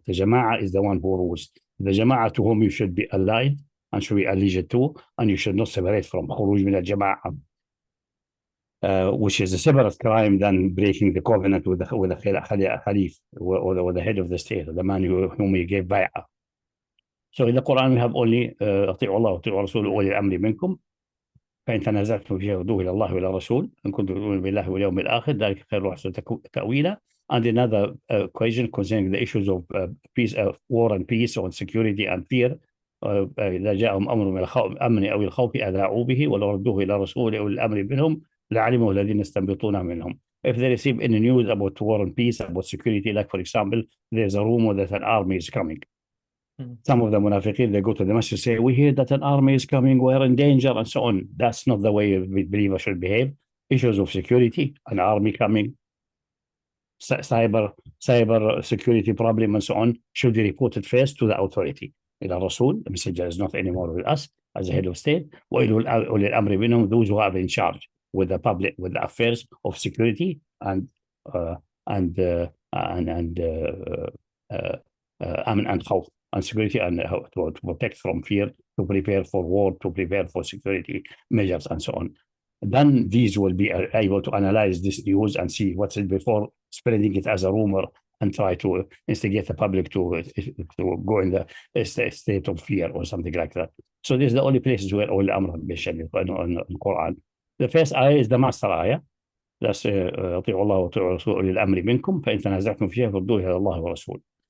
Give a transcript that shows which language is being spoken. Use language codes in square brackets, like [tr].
[en] The Jama'a is the one who rules. The Jama'a to whom you should be allied and should be alleged to, and you should not separate from Khuruj min al-Jama'a, which is a separate crime than breaking the covenant with the Khalif, or the head of the state, the man whom he gave bay'ah. So in the Quran we have only [ar] أطيعوا الله وأطيعوا رسوله وأولي الأمر منكم فإن تنازعتم فيه فردوه إلى الله وإلى الرسول إن كنتم تؤمنون بالله واليوم الآخر ذلك خير وأحسن تأويلا. [en] And another question concerning the issues of peace, war and peace, or security and fear. [ar] إذا جاءهم أمر من الأمن أو الخوف أذاعوا به ولو ردوه إلى رسول أولي الأمر منهم لعلمه الذين يستنبطونه منهم. [en] If they receive any news about war and peace, about security, like for example, there's a rumor that an army is coming. Some of the munafiqeen, they go to the masjid and say, we hear that an army is coming, we're in danger, and so on. That's not the way a believer should behave. Issues of security, an army coming, cyber security problem, and so on, should be reported first to the authority. Ila Rasul, the messenger is not anymore with us as a head of state. [ar] Ul Il Amr minhum, [en] those who are in charge with the public, with the affairs of security and khawf, and security, and how to protect from fear, to prepare for war, to prepare for security measures, and so on. Then these will be able to analyze this news and see what's it before spreading it as a rumor and try to instigate the public to go in the state of fear or something like that. So this is the only places where Ul Amr mentioned in the Quran. The first ayah is the master ayah. [ar] That's أطيعوا الله وأطيعوا رسوله أولي الأمر منكم فإن تنازعتم فيها فردوه إلى الله ورسوله.